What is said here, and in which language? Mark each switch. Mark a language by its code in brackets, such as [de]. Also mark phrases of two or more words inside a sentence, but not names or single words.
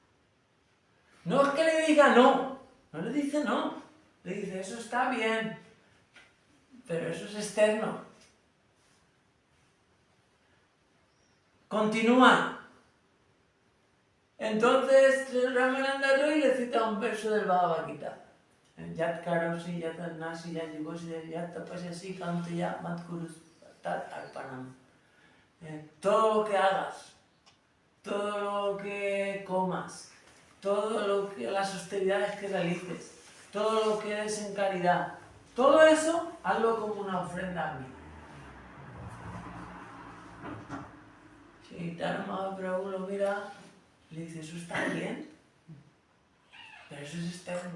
[es] No es que le diga no, No le dice no. Le dice, eso está bien, pero eso es externo. Continúa. Entonces Ramananda Roy le cita un verso del Bhagavad Gita. [sa] Yat karosi, yat nasi, yat yugosi, yat tapasasi, kantiya, matkurus, tat arpanam. [es] Todo lo que hagas, todo lo que comas, las austeridades que realices, todo lo que des en caridad, todo eso, hazlo como una ofrenda a mí. Chaitanya Mahaprabhu lo mira y le dice, eso está bien, pero eso es externo.